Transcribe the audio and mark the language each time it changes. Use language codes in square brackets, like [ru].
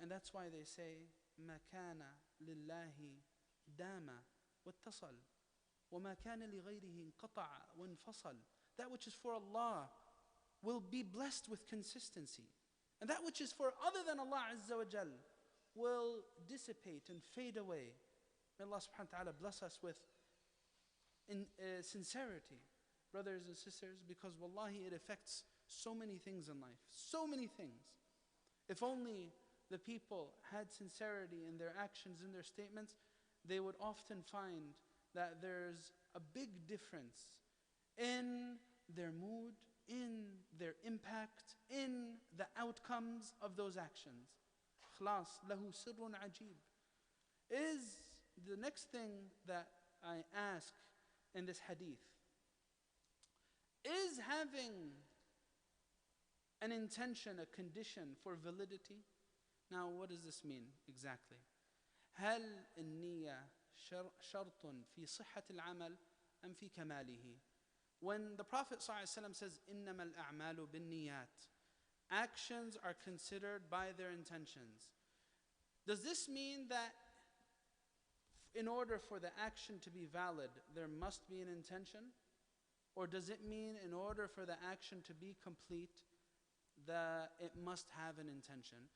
[en] And that's why they say, [ar] مَا كَانَ لِلَّهِ دَامَ وَاتَّصَلْ وَمَا كَانَ لِغَيْرِهِ انْقَطَعَ وَانْفَصَلْ. [en] That which is for Allah will be blessed with consistency. And that which is for other than Allah Azza wa Jal will dissipate and fade away. May Allah subhanahu wa ta'ala bless us with sincerity, brothers and sisters, because wallahi it affects so many things in life, so many things. If only the people had sincerity in their actions, in their statements, they would often find that there's a big difference in their mood, in their impact, in the outcomes of those actions. [ar] Khlas, lahu sirrun ajib. [en] Is the next thing that I ask in this hadith, is having an intention a condition for validity? Now, what does this mean exactly? [ar] هل النية شرط في صحة العمل أم في كماله? [en] When the Prophet ﷺ says [ar] إنما الأعمال بالنيات, [en] actions are considered by their intentions. Does this mean that in order for the action to be valid, there must be an intention? Or does it mean in order for the action to be complete, that it must have an intention?